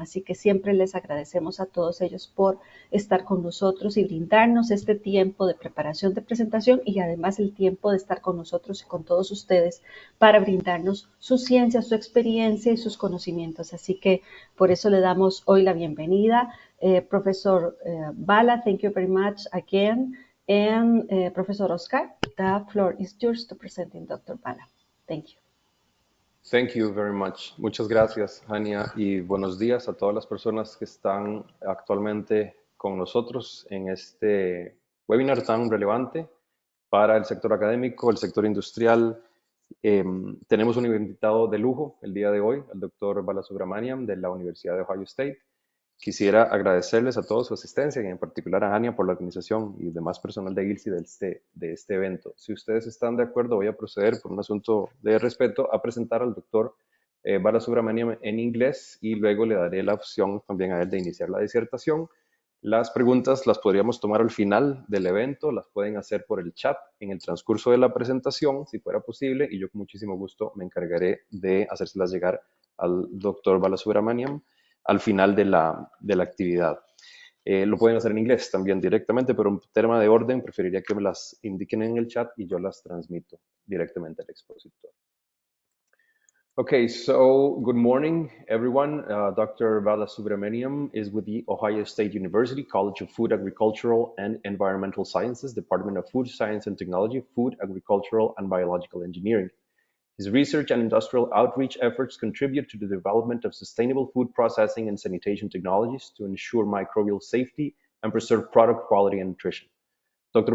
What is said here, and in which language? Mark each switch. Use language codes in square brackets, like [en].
[es] Así que siempre les agradecemos a todos ellos por estar con nosotros y brindarnos este tiempo de preparación de presentación, y además el tiempo de estar con nosotros y con todos ustedes para brindarnos su ciencia, su experiencia y sus conocimientos. Así que por eso le damos hoy la bienvenida. [en] Professor Bala, thank you very much again. And Professor Oscar, the floor is yours to presenting Dr. Bala. Thank you. Thank you very much. [es] Muchas gracias, Ania, y buenos días a todas las personas que están actualmente con nosotros en este webinar tan relevante para el sector académico, el sector industrial. Tenemos un invitado de lujo el día de hoy, el doctor Bala Subramaniam de la Universidad de Ohio State. Quisiera agradecerles a todos su asistencia y en particular a Ania por la organización y demás personal de ILSI de este evento. Si ustedes están de acuerdo, voy a proceder por un asunto de respeto a presentar al doctor Bala Subramaniam en inglés y luego le daré la opción también a él de iniciar la disertación. Las preguntas las podríamos tomar al final del evento, las pueden hacer por el chat en el transcurso de la presentación, si fuera posible, y yo con muchísimo gusto me encargaré de hacérselas llegar al doctor Bala Subramaniam al final de la actividad. Lo pueden hacer en inglés también directamente, pero en tema de orden preferiría que me las indiquen en el chat y yo las transmito directamente al expositor. [en] Okay, so good morning, everyone. Dr. Bala Subramaniam is with the Ohio State University College of Food, Agricultural, and Environmental Sciences, Department of Food Science and Technology, Food, Agricultural, and Biological Engineering. His research and industrial outreach efforts contribute to the development of sustainable food processing and sanitation technologies to ensure microbial safety and preserve product quality and nutrition. Dr.